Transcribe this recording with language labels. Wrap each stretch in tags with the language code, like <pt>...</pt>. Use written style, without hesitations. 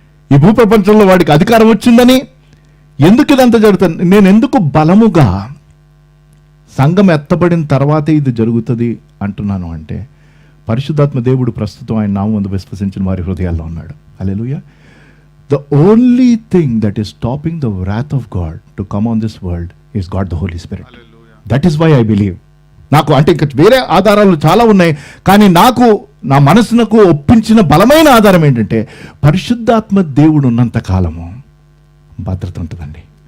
<te>ఈ భూప్రపంచంలో వాడికి అధికారం వచ్చిందని, ఎందుకు ఇదంతా జరుగుతుంది, నేను ఎందుకు బలముగా సంఘం ఎత్తబడిన తర్వాతే ఇది జరుగుతుంది అంటున్నాను అంటే, పరిశుద్ధాత్మ దేవుడు ప్రస్తుతం ఆయన నామమునందు విశ్వసించిన వారి హృదయాల్లో ఉన్నాడు. హల్లెలూయా.</te> <en>The only thing that is stopping the wrath of God to come on this world is God the Holy Spirit. That is why I believe.</en> <te>నాకు అంటే ఇంకా వేరే ఆధారాలు చాలా ఉన్నాయి, కానీ నాకు నా మనసునకు ఒప్పించిన బలమైన ఆధారం ఏంటంటే, పరిశుద్ధాత్మ దేవుడు ఉన్నంత కాలము భద్రత ఉంటుందండి.</te>